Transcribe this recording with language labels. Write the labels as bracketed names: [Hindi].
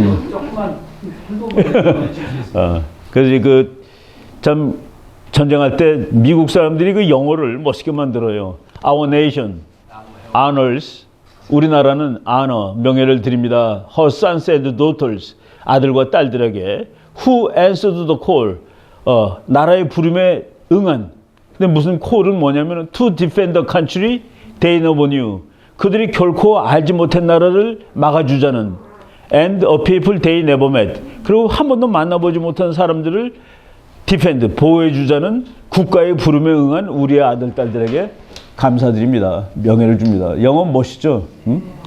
[Korean] 조금만 그래서 그 참 전쟁할 때 미국 사람들이 그 영어를 멋있게 만들어요. [English] Our nation honors. [Korean] 우리나라는 honor, 명예를 드립니다. [English] Her sons and daughters. [Korean] 아들과 딸들에게 [English] who answered the call. [Korean] 나라의 부름에 응한. 근데 무슨 call은 뭐냐면 [English] to defend the country they never knew. [Korean] 그들이 결코 알지 못한 나라를 막아주자는 [English] and a people they never met. [Korean] 그리고 한 번도 만나보지 못한 사람들을 defend, 보호해주자는 국가의 부름에 응한 우리의 아들, 딸들에게 감사드립니다. 명예를 줍니다. 영어 멋있죠? 응?